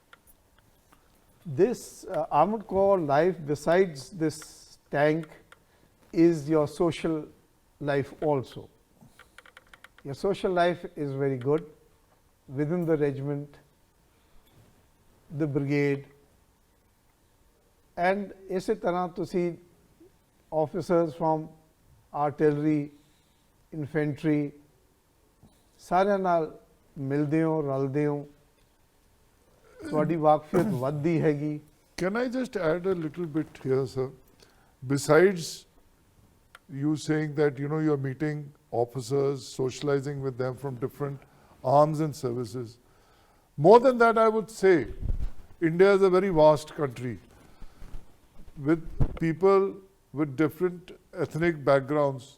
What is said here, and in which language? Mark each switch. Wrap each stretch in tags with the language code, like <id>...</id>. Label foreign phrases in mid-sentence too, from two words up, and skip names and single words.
<en>This Armored Corps life, besides this tank, is your social life also. Your social life is very good within the regiment, the brigade, and</en> <pa>ਇਸੇ ਤਰ੍ਹਾਂ ਤੁਸੀਂ</pa> <en>officers from artillery, infantry,</en> <pa>ਸਾਰਿਆਂ ਨਾਲ ਮਿਲਦੇ ਹੋ, ਰਲਦੇ ਹੋ, ਤੁਹਾਡੀ ਵਾਕਫੀਅਤ ਵੱਧਦੀ ਹੈਗੀ.</pa> <en>Can I just add a little bit here, sir? Besides you saying that, you're meeting officers, socializing with them from different arms and services. More than that, I would say, India is a very vast country with people with different ethnic backgrounds.</en>